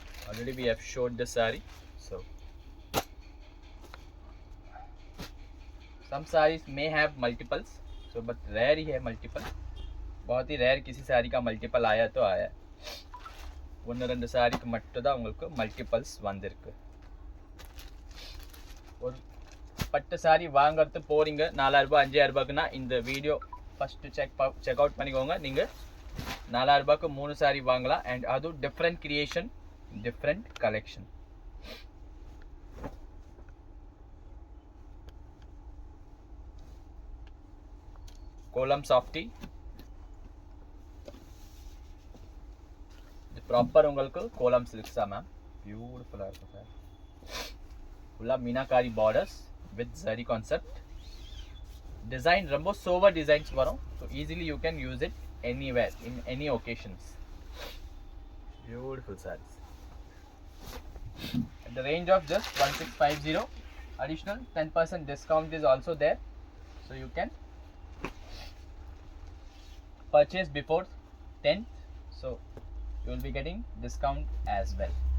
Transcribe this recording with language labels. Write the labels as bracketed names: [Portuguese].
[English] Already we have showed the sari. So some saris may have multiples. [Hindi] So but rare ही है multiple. बहुत ही rare किसी साड़ी का multiple आया तो आया. [Tamil] 1-2 சாரிக்கு மட்டும் தான் உங்களுக்கு மல்டிபிள்ஸ் வந்திருக்கு. ஒரு பட்டு சாரி வாங்கிறது போறீங்க 4000 ரூபாய் 5000 ரூபாய்க்குனா இந்த வீடியோ ஃபர்ஸ்ட் செக் அவுட் பண்ணிக்கோங்க. நீங்கள் 4000 ரூபாய்க்கு 3 சாரி வாங்கலாம். அண்ட் அது டிஃப்ரெண்ட் கிரியேஷன், டிஃப்ரெண்ட் கலெக்ஷன். கோலம் சாஃப்டி ப்ராப்பர் உங்களுக்கு கோலம் சில்க்ஸ் தான் மேம். பியூட்டிஃபுல்லாக இருக்கும் சார். ஃபுல்லாக meenakari borders with zari concept. Design ரொம்ப சோவர் டிசைன்ஸ் வரும். [English] So easily you can use it anywhere in any occasions. Beautiful sarees at the range of just 1650. Additional 10% discount is also there. So you can purchase before 10th. So you will be getting discount as well.